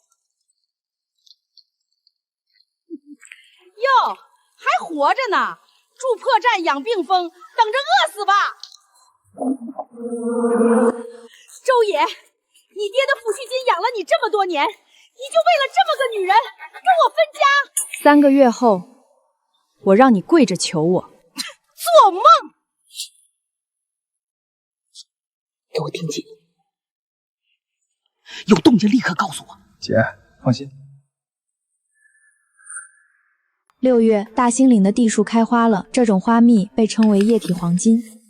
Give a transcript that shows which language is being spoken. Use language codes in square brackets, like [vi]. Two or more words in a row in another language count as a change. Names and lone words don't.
[zh] 喲，還活着呢！住破站養病瘋，等着餓死吧！周爷，你爹的抚恤金養了你这么多年，你就为了这么个女人跟我分家？3個月後，我讓你跪着求我。做夢！給我聽緊，有動靜立刻告訴我。姐，放心。 6月，大興嶺的地樹開花了，這種花蜜被稱為液體黃金。